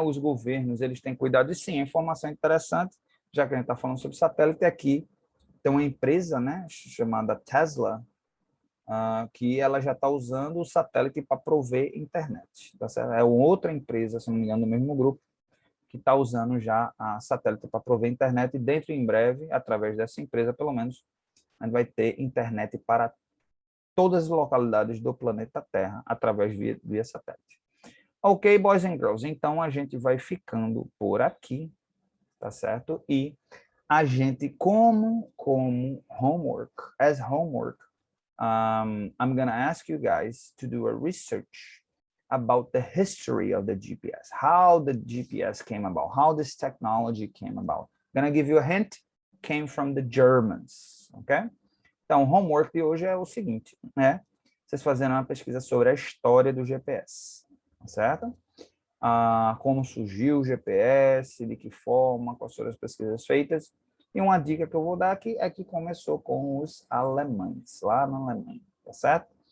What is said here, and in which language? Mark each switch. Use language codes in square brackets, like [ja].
[pt] Os governos, eles têm cuidado de sim, informação interessante, já que a gente está falando sobre satélite aqui, tem uma empresa, né, chamada Tesla, que ela já está usando o satélite para prover internet, tá certo? É outra empresa, se não me engano, do mesmo grupo, que está usando já a satélite para prover internet, e dentro em breve, através dessa empresa, pelo menos, a gente vai ter internet para todas as localidades do planeta Terra, através via satélite. [en] Ok, boys and girls, [pt] então a gente vai ficando por aqui, tá certo? E a gente, como [en] homework, as homework, I'm going to ask you guys to do a research about the history of the GPS, how the GPS came about, how this technology came about. I'm going to give you a hint, came from the Germans, ok? [pt] Então, o homework de hoje é o seguinte, né? Vocês fazendo uma pesquisa sobre a história do GPS, certo? Como surgiu o GPS, de que forma, quais foram as pesquisas feitas. E uma dica que eu vou dar aqui é que começou com os alemães, lá na Alemanha, tá certo?